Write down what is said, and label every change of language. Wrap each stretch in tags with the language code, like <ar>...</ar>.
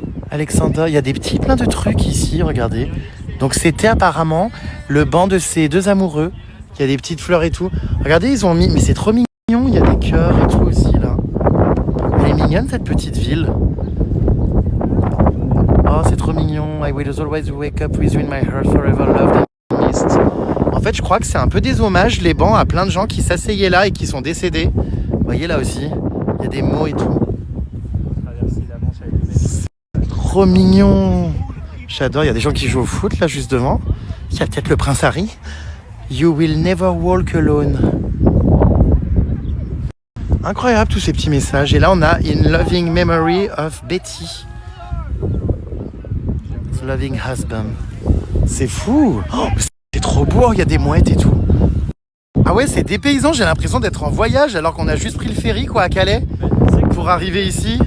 <fr>Alexander, il y a plein de trucs ici, regardez. Donc c'était apparemment le banc de ces deux amoureux. Il y a des petites fleurs et tout. Regardez, ils ont mis... Mais c'est trop mignon, il y a des cœurs et tout aussi, là. Elle est mignonne, cette petite ville. Oh, c'est trop mignon.</fr> <en>I will always wake up with you in my heart, forever loved and missed.</en> <fr>En fait, je crois que c'est un peu des hommages, les bancs, à plein de gens qui s'asseyaient là et qui sont décédés. Vous voyez, là aussi, il y a des mots et tout. C'est trop mignon. J'adore, il y a des gens qui jouent au foot, là, juste devant. Il y a peut-être le prince Harry.</fr> <en>You will never walk alone.</en> <fr>Incroyable tous ces petits messages. Et là on a</fr> <en>In loving memory of Betty. The loving husband.</en> <fr>C'est fou. Oh, c'est trop beau, il y a des mouettes et tout. Ah ouais, c'est dépaysant, j'ai l'impression d'être en voyage alors qu'on a juste pris le ferry quoi à Calais pour arriver ici.</fr>